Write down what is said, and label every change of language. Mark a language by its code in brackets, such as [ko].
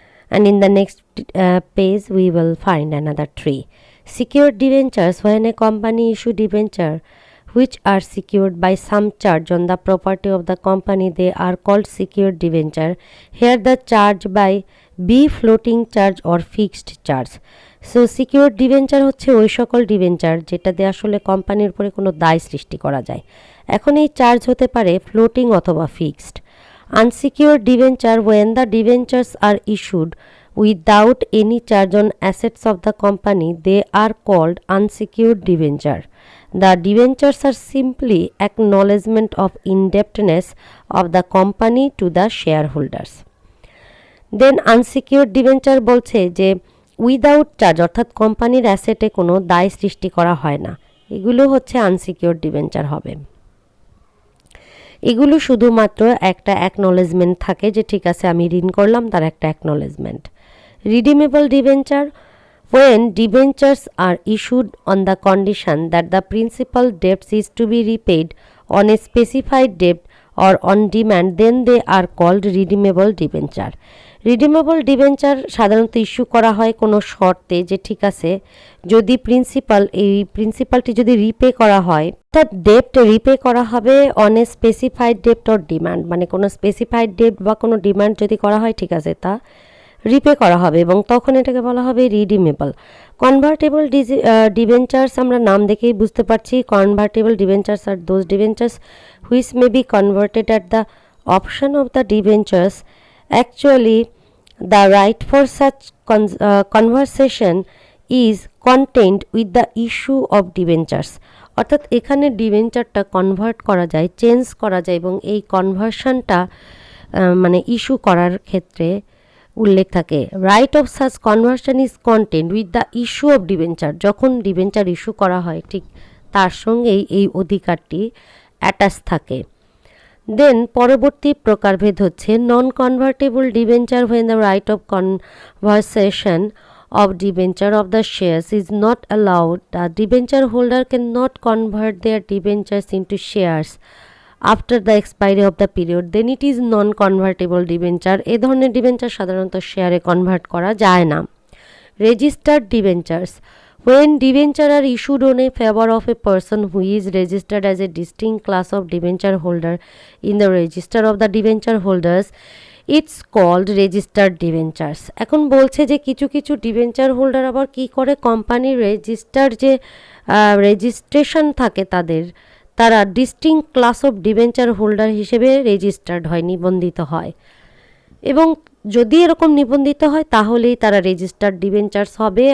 [en] And in the next page we will find another 3. Secured debentures, when a company issue debenture which are secured by some charge on the property of the company, they are called secured debenture. Here the charge by be floating charge or fixed charge. So secured debenture [bn] হচ্ছে ওই সকল debenture যেটাতে আসলে কোম্পানির উপরে কোনো দায় সৃষ্টি করা যায়। এখন এই চার্জ হতে পারে ফ্লোটিং অথবা fixed. [en] Unsecured debenture, when the debentures are issued without any charge on assets of the company, they are called unsecured debenture. The debentures are simply acknowledgement of indebtedness of the company to the shareholders. Then unsecured debenture [bn] বলছে যে without charge, অর্থাৎ কোম্পানির অ্যাসেটে কোনো দায় সৃষ্টি করা হয় না, এগুলো হচ্ছে আনসিকিউরড ডিবেঞ্চার হবে। এগুলো শুধুমাত্র একটা অ্যাকনলেজমেন্ট থাকে যে ঠিক আছে আমি ঋণ করলাম, তার একটা acknowledgement. [en] Redeemable debenture, when debentures are issued on the condition that the principal debts is to be repaid on a specified debt or on demand, then they are called redeemable debenture. [bn] Redeemable debenture সাধারণত issue করা হয় কোনো শর্তে, যে ঠিক আছে যদি এই প্রিন্সিপালটি যদি রিপে করা হয়, অর্থাৎ ডেপ্ট রিপে করা হবে [en] on a specified ডেপ্ট or demand, [bn] মানে কোনো স্পেসিফাইড ডেপ্ট বা কোনো ডিমান্ড যদি করা হয়, ঠিক আছে, তা রিপে করা হবে এবং তখন এটাকে বলা হবে রিডিমেবল। [en] convertible debentures [bn] আমরা নাম দেখেই বুঝতে পারছি, [en] Convertible debentures are those debentures which may be converted at the option of the debentures. Actually, the right for such conversation is contained with the issue of debentures. [bn] অর্থাৎ এখানে ডিবেঞ্চারটা convert করা যায়, change করা যায় এবং এই কনভার্সনটা মানে ইস্যু করার ক্ষেত্রে উল্লেখ থাকে। [en] Right of such conversion is content with the issue of debenture. [bn] যখন ডিবেঞ্চার ইস্যু করা হয় ঠিক তার সঙ্গেই এই অধিকারটি অ্যাটাচ থাকে। [en] then [bn] পরবর্তী প্রকারভেদ হচ্ছে [en] Non convertible debenture when the right of conversion of debenture of the shares is not allowed. The debenture holder cannot convert their debentures into shares after the expiry of the period, then it is non convertible debenture. [bn] এ ধরনের debenture সাধারণত শেয়ারে convert করা যায় না। [en] Registered debentures when debenture are issued on a favor of a person who is registered as a distinct class of debenture holder in the register of the debenture holders, it's called registered debentures. [bn] এখন বলছে যে কিছু কিছু debenture holder আবার কি করে, কোম্পানির register যে রেজিস্ট্রেশন থাকে তারা [en] distinct class of debenture holder [bn] হিসেবে রেজিস্টার্ড হয়, নিবন্ধিত হয় এবং যদি এরকম নিবন্ধিত হয় তাহলেই তারা রেজিস্টার্ড ডিবেঞ্চার্স হবে।